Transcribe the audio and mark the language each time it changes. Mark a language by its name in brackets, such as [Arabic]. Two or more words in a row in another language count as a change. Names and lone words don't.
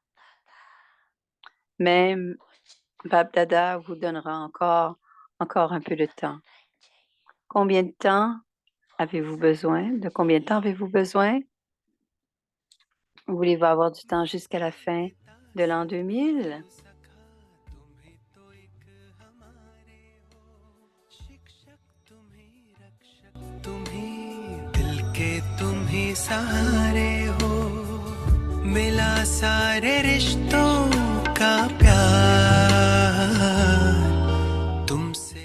[French] Même Bab Dada vous donnera encore un peu de temps. Combien de temps avez-vous besoin? De combien de temps avez-vous besoin? Voulez-vous avoir du temps jusqu'à la fin de l'an 2000? [Hindi] तुम ही दिल के तुम ही सहारे हो मिला सारे रिश्तों का प्यार तुमसे